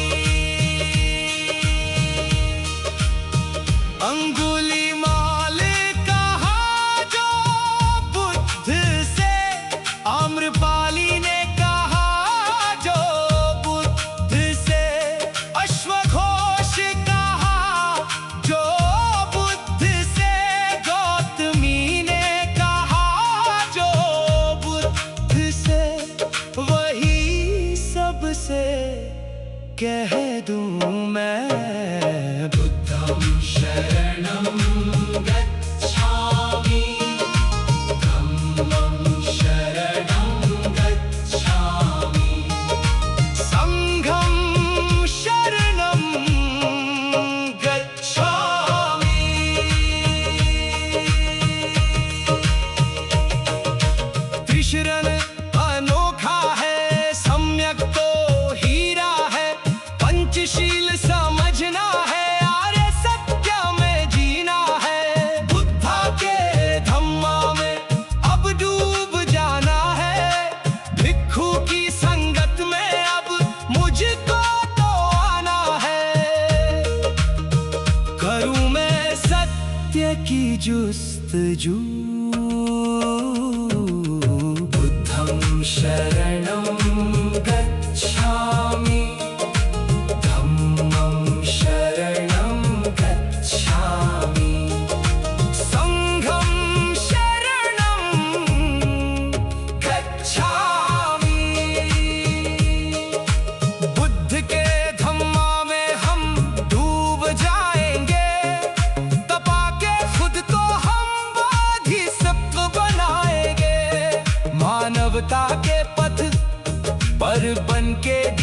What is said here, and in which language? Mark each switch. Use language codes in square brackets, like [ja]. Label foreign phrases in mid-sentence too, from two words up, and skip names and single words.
[hi] अंगुलीमाल कहा जो बुद्ध से, आम्रपाली ने कहा जो बुद्ध से, अश्वघोष कहा जो बुद्ध से, गौतमी ने कहा जो बुद्ध से, वही सबसे कह दूं मैं। [pi] बुद्धं शरणं गच्छामि, धम्मं शरणं गच्छामि, संघं शरणं गच्छामि। [hi] त्रिशरण अनोखा है, सम्यक तो हीरा है, पंचशील समझना है, आर्य सत्य में जीना है, बुद्धा के धम्मा में अब डूब जाना है, भिक्षु की संगत में अब मुझको तो आना है, करूं मैं सत्य की जुस्तजू। [pi] बुद्धं शरणं गच्छामि, धम्मं शरणं गच्छामि, संघं शरणं गच्छामि। [hi] बुद्ध के धम्मा में हम डूब जाएंगे, तपा के खुद को हम बोधिसत्व बनाएंगे, मानवता के पथ पर बन के